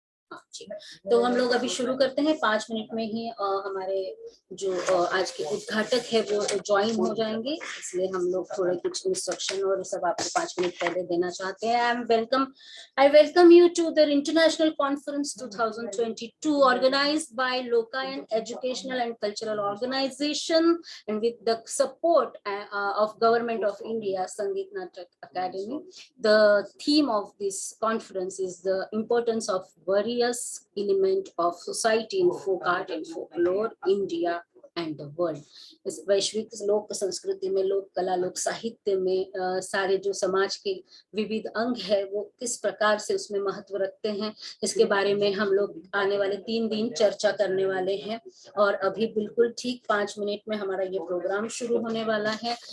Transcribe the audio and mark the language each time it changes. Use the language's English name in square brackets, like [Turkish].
[Hindi] हाँ जी, तो हम लोग अभी शुरू करते हैं। 5 मिनट में ही हमारे जो आज के उद्घाटक है वो ज्वाइन हो जाएंगे, इसलिए हम लोग थोड़े कुछ इंस्ट्रक्शन और सब आपको 5 मिनट पहले देना चाहते हैं। [English] I welcome you to the international conference 2022 organised by Lokayan educational and cultural organisation and with the support of Government of India Sangeet Natak Academy. The theme of this conference is the importance of various elements of society in folk art and folklore, India and the world. [Hindi] इस वैश्विक लोक संस्कृति में, लोक कला, लोक साहित्य में सारे जो समाज के विविध अंग है वो किस प्रकार से उसमें महत्व रखते हैं, इसके बारे में हम लोग आने वाले 3 दिन चर्चा करने वाले हैं। और अभी बिल्कुल ठीक 5 मिनट में हमारा ये प्रोग्राम शुरू होने वाला है।